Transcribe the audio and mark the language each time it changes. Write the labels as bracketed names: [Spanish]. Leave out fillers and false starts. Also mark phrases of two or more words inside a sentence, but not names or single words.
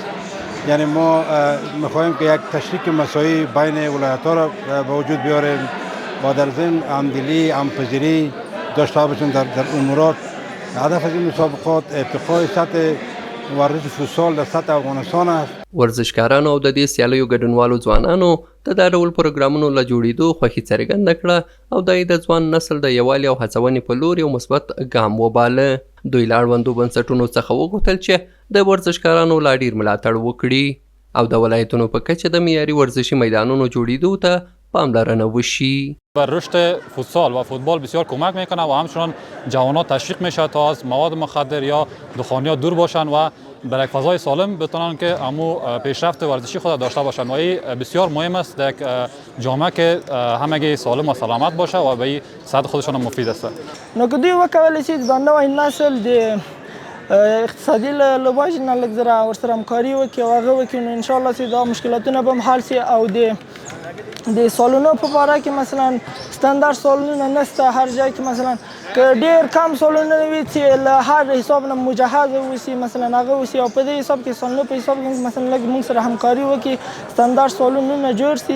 [Persian] یعنی ما میخواهیم که یک تشریک مساوی بین ولایت‌ها را به وجود بیاریم، با در ضمن همدلی، همپذیری داشته باشیم در امورات. هدف از این مسابقات ارتقای سطح ورزش فوتسال در سطح افغانستان است. [Pashto] ورزشکارانو او د دې سیالیو ګډونوالو ځوانانو د دا ډول پروګرامونو له جوړېدو خوښي څرګنده کړه او د د ځوان نسل د یووالي او هڅونې په لور یو مثبت ګام وباله. دوی له اړوندو بنسټونو څخه وغوښتل چې د ورزشکارانو لا ډیر ملاتړ وکړي او د ولایتونو په کچه د معیاري ورزشي میدانونو جوړېدو ته پاملرنه وشي. [Persian] بر رشد فوتسال و فوتبال بسیار کمک میکنه و همچنان جوانان تشویق میشه تا از مواد مخدر یا دخانیات دور باشن و در یک فضای سالم بتونن که امو پیشرفت ورزشی خود داشته باشن و این بسیار مهم است در یک جامعه که همگی سالم و سلامت باشه و به صحت خودشان مفید است. [Pashto] نو که دوی وکولای شي د نوې نسل د اقتصادي لوباج نه لږ زره ورسره همکاري وکړي او هغه وکړي نو انشاءالله چې دا مشکلاتونه به هم حل شي او د سالونو په باره کې مثلا ستاندارد سالونونه نشته. هر ځای کې مثلا که ډېر کم سالونه وي چې له هر حساب نه مجهز اوسي مثلا هغه اوسي او په دې حساب کې سالونو په حساب کې مثلا لږ موږ سره همکاري وکړي ستاندارد سالونونه جوړ شي.